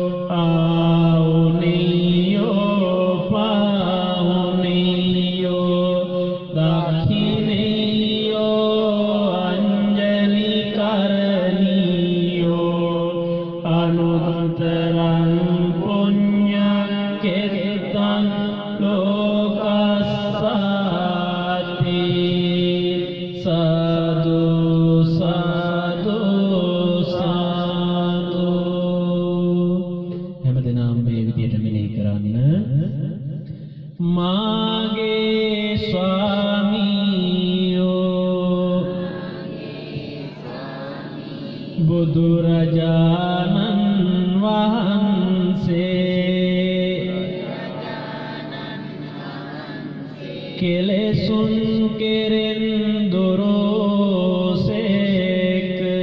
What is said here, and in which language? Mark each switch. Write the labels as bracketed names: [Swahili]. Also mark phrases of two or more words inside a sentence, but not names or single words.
[Pali] ආඋනියෝ පාඋනියෝ දක්ඛිනියෝ අංජලි කරණීයෝ අනුත්තරං පුඤ්ඤක්ඛෙත්තං ලෝකස්සාති සාදු සාදු සාදු. [Sinhala] හැමදෙනාම මේ විදියට මෙනෙහි කරන්න. මාගේ ස්වාමීයෝ බුදුරජාණන් වහන්සේ කෙලෙසුන් කෙරෙන් දොරෝසේක